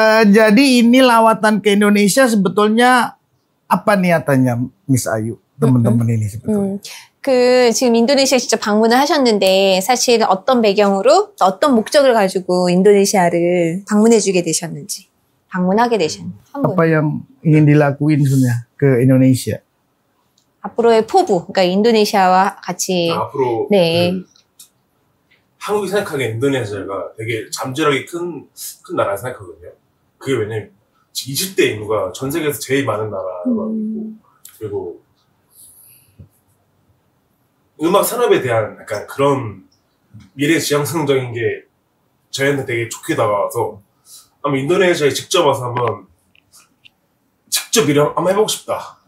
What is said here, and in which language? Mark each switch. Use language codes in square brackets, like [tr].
[id] Jadi ini lawatan ke Indonesia sebetulnya apa niatannya Miss Ayu? Teman-teman ini sebetulnya. [ko] 지금 인도네시아 직접 방문을 하셨는데 사실 어떤 배경으로 어떤 목적을 가지고 인도네시아를 방문해주게 되셨는지 방문하게 되셨는지 한번 [id] Apa yang ingin dilakuin sebenarnya ke Indonesia? [ko] 앞으로의 포부 그러니까 인도네시아와 같이 앞으로 네. 한국이 생각하기에 인도네시아가 되게 잠재력이 큰 나라라 생각하거든요. 그게 왜냐면 20대 인구가 전 세계에서 제일 많은 나라고 그리고 음악 산업에 대한 약간 그런 미래 지향성적인 게 저희한테 되게 좋게 다가와서 아마 인도네시아에 직접 와서 한번 직접 일을 한번 해보고 싶다.